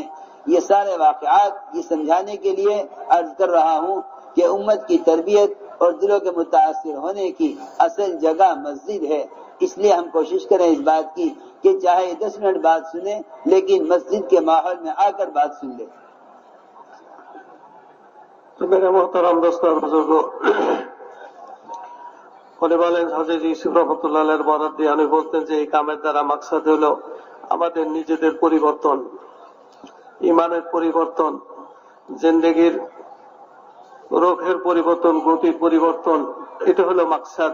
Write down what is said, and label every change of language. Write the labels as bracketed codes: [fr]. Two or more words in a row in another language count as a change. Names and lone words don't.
[ur] یہ سارے واقعات یہ سمجھانے کے لیے عرض کر رہا ہوں کہ امت کی تربیت اور دلوں کے متاثر ہونے کی اصل جگہ مسجد ہے۔ اس لیے ہم کوشش کریں اس بات کی کہ چاہے 10 منٹ بات سنیں لیکن مسجد کے ماحول میں آ کر بات سن لیں۔ تو میرے محترم دوستوں اور بزرگوں، [bn] বলেন হাজেজ ইউসুফ রহমতুল্লাহ বরাদ দিয়ে উনি বলতেন যে এই কামের দ্বারা মাকসাদ হলো আমাদের নিজেদের পরিবর্তন, ইমানের পরিবর্তন, জিন্দেগির রোগের পরিবর্তন, গতির পরিবর্তন, এটা হলো মাকসাদ।